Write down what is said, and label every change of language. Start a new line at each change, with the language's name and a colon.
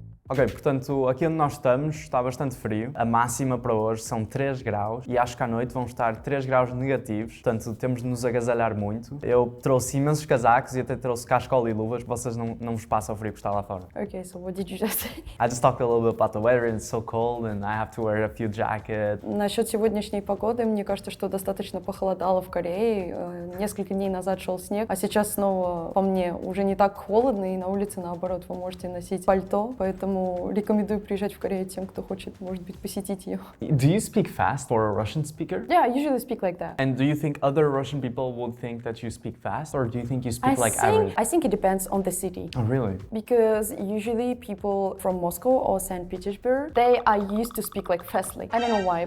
Portuguese: Ok, portanto, aqui onde nós estamos está bastante frio. A máxima para hoje são 3 graus e acho que à noite vão estar 3 graus negativos, portanto temos de nos agasalhar muito. Eu trouxe imensos casacos e até trouxe cascola e luvas, vocês não vos passam o frio que está lá fora.
English: Okay, so what did you just say? I just talked a little bit about the weather and it's so cold and I have to wear a few jackets.
Russian: Насчет сегодняшней погоды, мне кажется, что достаточно похолодало в Корее. Несколько дней назад шел снег, а сейчас снова по мне уже не так холодно и на улице наоборот вы можете носить пальто, поэтому рекомендую приезжать в Корею тем, кто хочет, может быть, посетить ее.
English: Do you speak fast for a Russian speaker? Yeah, I usually speak like that. And do you think other Russian people would think that you speak fast, or do you think you speak like average? I think it depends on the city. Oh, really? Because usually people from Moscow or St. Petersburg, they are used to speak like fastly. I don't know why.